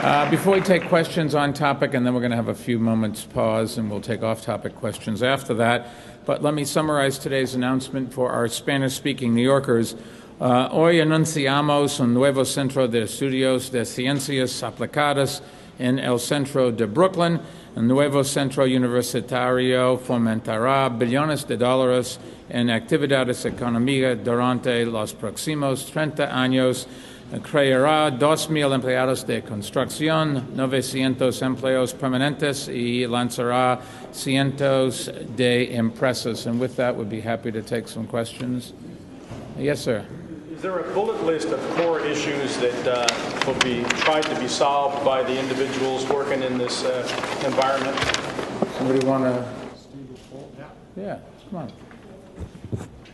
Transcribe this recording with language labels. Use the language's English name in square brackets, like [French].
[English] Before we take questions on topic, and then we're going to have a few moments pause, and we'll take off-topic questions after that, but let me summarize today's announcement for our Spanish-speaking New Yorkers. [Spanish] Hoy anunciamos un nuevo centro de estudios de ciencias aplicadas en el centro de Brooklyn. El nuevo centro universitario fomentará billones de dólares en actividades económicas durante los próximos 30 años. Creará 2,000 empleados de construcción, 900 empleos permanentes, y lanzará cientos de empresas. [English] And with that, we'd be happy to take some questions. Yes, sir. Is there a bullet list of core issues that will be tried to be solved by the individuals working in this environment? Somebody want to? Yeah, come on.